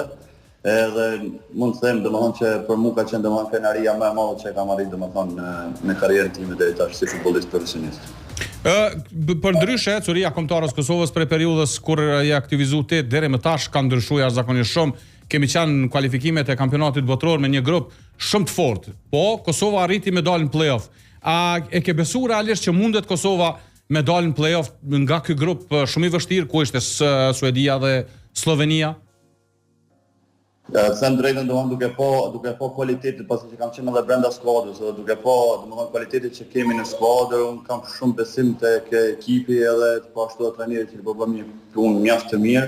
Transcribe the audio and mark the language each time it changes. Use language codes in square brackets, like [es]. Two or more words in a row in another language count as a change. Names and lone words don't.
[sq] Edhe mund të them domethënë që për mua ka qenë domethënë krenaria më e madhe që kam arritur domethënë në karrierën time deri tash si futbollist profesionist. Për ndryshe, curia kombëtarës Kosovës për periudhës kur je aktivizu ti deri më tash ka ndryshuar jashtëzakonisht shumë. Kemi qenë në kualifikimet e kampionatit botror me një grup shumë të fortë. Po Kosova arriti me dalë në play-off. A e ke besu realisht që mundet Kosova me dalë në play-off nga ky grup shumë i vështirë ku ishte Suedia dhe Slovenia? Them drejtën domethënë duke po kualitetin pasi që kam qenë edhe brenda skuadrës, edhe duke po domethënë kualitetin që kemi në skuadër, un kam shumë besim tek ekipi edhe po ashtu edhe trajnerit që po bën një punë mjaft të mirë.